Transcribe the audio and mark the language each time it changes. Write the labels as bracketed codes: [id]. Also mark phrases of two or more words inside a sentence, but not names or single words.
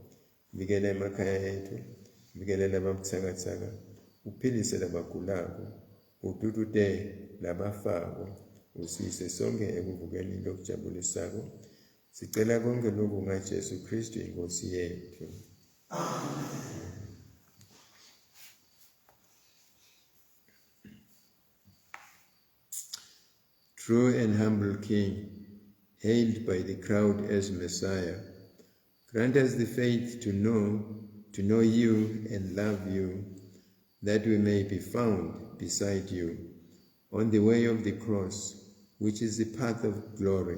[ss] Vikela emakhaya ethu, vikela lababutsakatsaka, uphilise labagulako, ututute labafako, usise sonke ekuvukeni lokujabulisako. Sicela konke lokhu ngaJesu Kristu iNkosi yethu. Amen. [en] True and humble King, hailed by the crowd as Messiah, grant us the faith to know you and love you, that we may be found beside you on the way of the cross, which is the path of glory.